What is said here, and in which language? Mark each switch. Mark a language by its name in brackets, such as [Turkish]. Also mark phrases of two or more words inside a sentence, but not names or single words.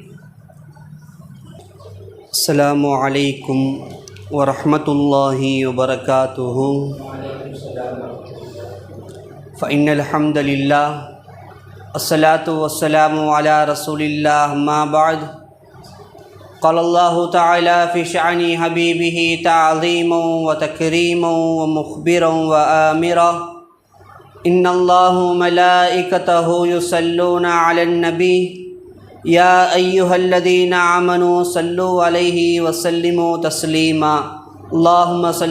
[Arabic] السلام عليكم ورحمة الله وبركاته. فإن الحمد لله الصلاة والسلام على رسول الله أما بعد. قال الله تعالى في شأن حبيبه تعظيما وتكريما ومخبرا وآمرا إن الله ملائكته يصلون على النبي يا أيها الذين آمنوا صلوا عليه وسلموا تسليما اللهم صل